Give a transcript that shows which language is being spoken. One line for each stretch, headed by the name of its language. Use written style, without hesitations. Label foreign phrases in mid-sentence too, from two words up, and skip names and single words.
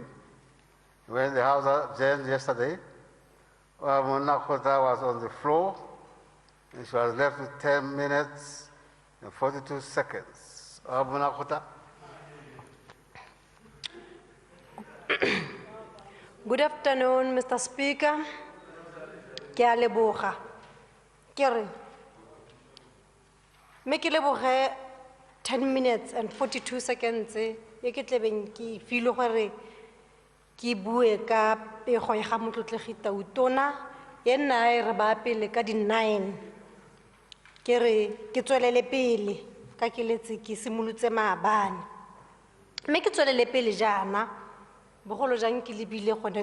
English: When the House adjourned yesterday, Mona Kota was on the floor, and she was left with 10 minutes and 42 seconds. Mona Kota. Good afternoon, Mr. Speaker.
Tswana: Ke a leboga. Ke re me ke leboge
English: 10 minutes and 42 seconds
Tswana: e ke tlebeng ke filo gore ke bue ka pego ya ga motlotlegi Tautona ye nna e re ba pele ka di 9 ke re ke tswelele pele ka ke letse ke simolotse maabane mme ke tswelele pele jana bogolo jang ke lebile gone